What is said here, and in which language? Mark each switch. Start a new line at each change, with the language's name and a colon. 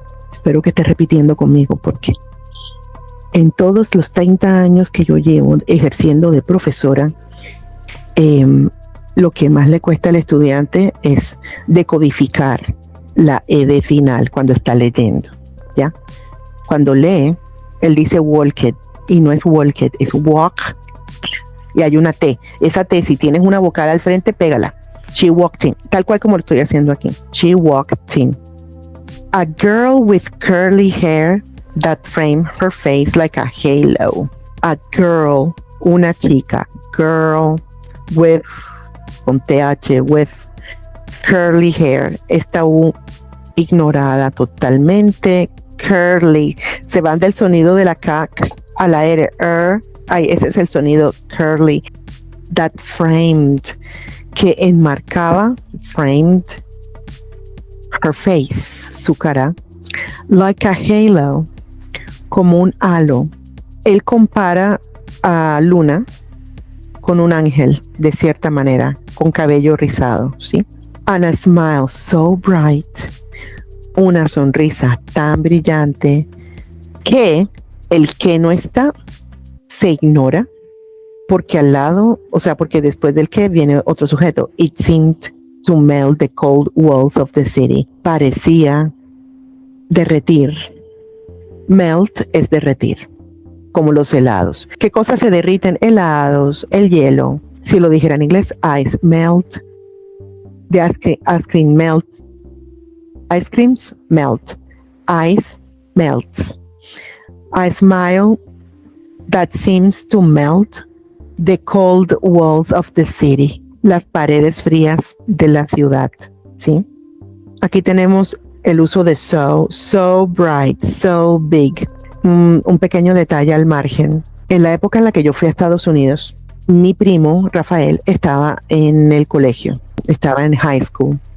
Spanish: Espero que estés repitiendo conmigo porque en todos los 30 años que yo llevo ejerciendo de profesora, lo que más le cuesta al estudiante es decodificar la ed final cuando está leyendo, ¿ya? Cuando lee, él dice walked y no es walked, es walk y hay una T. Esa T, si tienes una vocal al frente, pégala.
English: She walked in,
Spanish: tal cual como lo estoy haciendo aquí.
English: She walked in. A girl with curly hair that framed her face like a halo. A girl,
Spanish: una chica.
English: Girl with, con TH, with curly hair.
Spanish: Esta U ignorada totalmente. Curly. Se van del sonido de la K a la R. Ay, ese es el sonido curly.
English: That framed.
Spanish: Que enmarcaba,
English: framed, her face,
Spanish: su cara.
English: Like a halo.
Spanish: Como un halo. Él compara a Luna con un ángel, de cierta manera, con cabello rizado, ¿sí?
English: And a smile so bright,
Spanish: una sonrisa tan brillante que el que no está se ignora, porque al lado, o sea, porque después del que viene otro sujeto.
English: It seemed to melt the cold walls of the city.
Spanish: Parecía derretir. Melt es derretir, como los helados. ¿Qué cosas se derriten? Helados, el hielo. Si lo dijera en inglés,
English: ice melt. The ice cream melts. Ice creams melt. Ice melts. A smile that seems to melt the cold walls of the city.
Spanish: Las paredes frías de la ciudad, ¿sí? Aquí tenemos el uso de
English: so bright, so big.
Spanish: Un pequeño detalle al margen. En la época en la que yo fui a Estados Unidos, mi primo, Rafael, estaba en el colegio, estaba en high school.